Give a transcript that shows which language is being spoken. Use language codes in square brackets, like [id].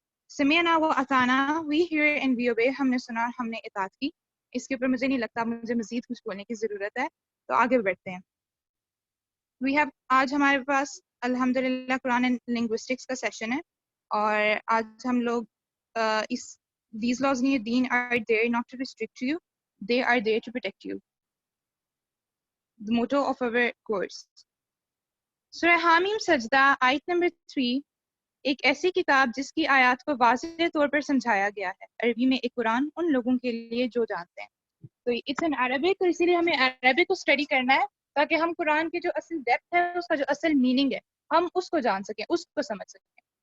[ar] سمعنا و اطعنا، [en] We hear and we obey. [ur] ہم نے سنا اور ہم نے اطاعت کی. اس کے اوپر مجھے نہیں لگتا مجھے مزید کچھ بولنے کی ضرورت ہے. تو آگے بڑھتے ہیں. آج ہمارے پاس الحمدللہ قرآن اینڈ لنگوسٹکس کا سیشن ہے. اور آج ہم لوگ [en] these laws in your deen are there not to restrict you, they are there to protect you. The motto of our course. [ur] سورہ حامیم سجدہ آیت نمبر 3 ایک ایسی کتاب جس کی آیات کو واضح طور پر سمجھایا گیا ہے عربی میں ایک قرآن ان لوگوں کے لیے جو جانتے ہیں. تو [en] it's in Arabic, [ur] تو اسی لیے ہمیں عربک کو اسٹڈی کرنا ہے تاکہ ہم قرآن کی جو اصل ڈیپتھ ہے اس کا جو اصل میننگ ہے ہم اس کو جان سکیں، اس کو سمجھ سکیں.